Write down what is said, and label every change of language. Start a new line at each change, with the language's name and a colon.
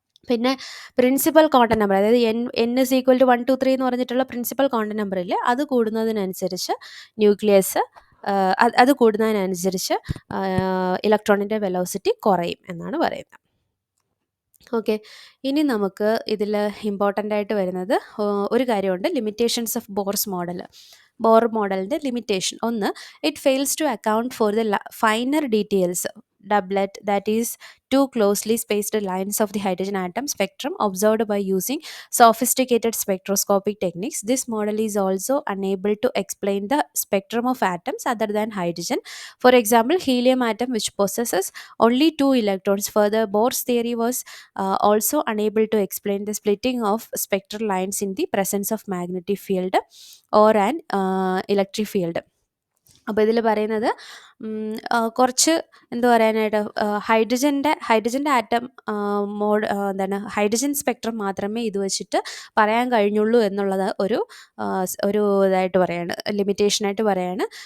Malayalam: പിന്നെ principal quantum number, അതായത്
English: n is equal to 1 2 3
Malayalam: എന്ന് പറഞ്ഞിട്ടുള്ള പ്രിൻസിപ്പൽ ക്വാണ്ടം നമ്പർ ഇല്ലേ, അത് കൂടുന്നതിനനുസരിച്ച് ന്യൂക്ലിയസ് അത് കൂടുന്നതിനനുസരിച്ച് ഇലക്ട്രോണിൻ്റെ വെലോസിറ്റി കുറയും എന്നാണ് പറയുന്നത്. ഓക്കെ, ഇനി നമുക്ക് ഇതിൽ ഇമ്പോർട്ടൻ്റ് ആയിട്ട് വരുന്നത് ഒരു കാര്യമുണ്ട്, ലിമിറ്റേഷൻസ് ഓഫ് ബോർ മോഡലിൻ്റെ ലിമിറ്റേഷൻ.
English: ഒന്ന്, it fails to account for the finer details doublet, that is two closely spaced lines of the hydrogen atom spectrum observed by using sophisticated spectroscopic techniques. This model is also unable to explain the spectrum of atoms other than hydrogen. For example, helium atom, which possesses only 2 electrons. Further, Bohr's theory was also unable to explain the splitting of spectral lines in the presence of magnetic field or an electric field.
Malayalam: അപ്പോൾ ഇതിൽ പറയുന്നത് കുറച്ച് എന്താ പറയാനായിട്ട്, ഹൈഡ്രജൻ്റെ atom എന്താണ്, hydrogen spectrum മാത്രമേ ഇത് വെച്ചിട്ട് പറയാൻ കഴിഞ്ഞുള്ളൂ എന്നുള്ളത് ഒരു ഇതായിട്ട് പറയാണ്, ലിമിറ്റേഷനായിട്ട് പറയാണ്.